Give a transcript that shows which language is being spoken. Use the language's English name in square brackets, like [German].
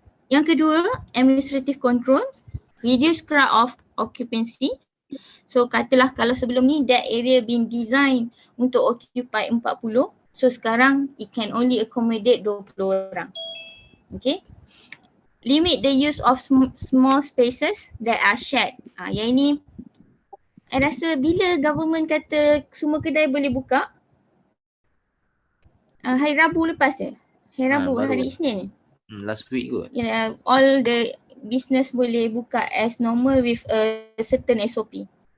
[Malay] Yang kedua, [English] administrative control, reduce crowd of occupancy. So [Malay] katalah kalau sebelum ni [English] that area been designed untuk occupy 40, so sekarang it can only accommodate 20 orang. Okay. Limit the use of small spaces that are shared. [Malay] Yang ini I rasa bila government kata semua kedai boleh buka, hari Rabu lepas je. Hari Rabu, hari Isnin ni. [English] Last week kot. Yeah, all the business [Malay] boleh buka [English] as normal with a certain SOP.